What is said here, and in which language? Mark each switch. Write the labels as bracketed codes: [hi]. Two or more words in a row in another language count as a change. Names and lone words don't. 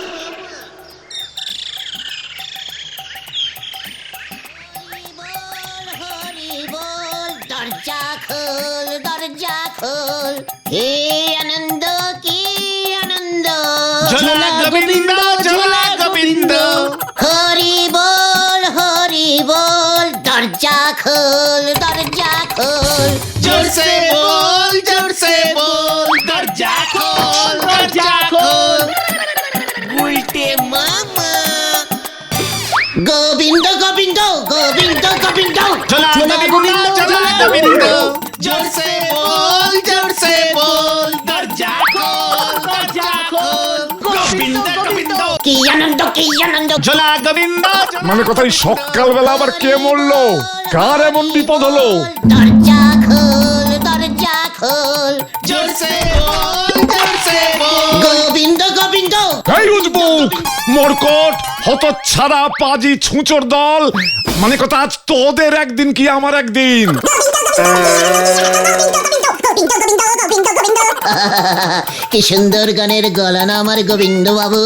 [bn] দরজা খোল, দরজা খোল, হে আনন্দ কি আনন্দ। ঝোলা গোবিন্দ, ঝোলা গোবিন্দ। হরি বল, হরি বল, দরজা খোল, দরজা খোল। [hi] जोर से बोल, जोर से बोल, दरजा खोल, दरजा खोल। [bn] গুলটে মামা। গোবিন্দ গোবিন্দ গোবিন্দ গোবিন্দ। ঝোলা গোবিন্দ, ঝোলা গোবিন্দ। [hi] जोर से बोल, जोर से बोल, दरजा खोल, दरजा खोल। गोविंद गोविंद। [bn] কি আনন্দ কি আনন্দ। ঝোলা গোবিন্দ। মানে কথাই সকালবেলা আবার কে মরলো? কার এমন বিপদ হলো? দরজা খোল, দরজা খোল। [hi] जोर से बोल, जोर से बोल। [bn] গোবিন্দ গোবিন্দ। এই উজবুক মরকট হতচ্ছাড়া পাজি ছুঁচোর দল, মানে কথা আজ তোদের একদিন কি আমার একদিন। কি সুন্দর গানের গলা না আমার গোবিন্দ বাবু।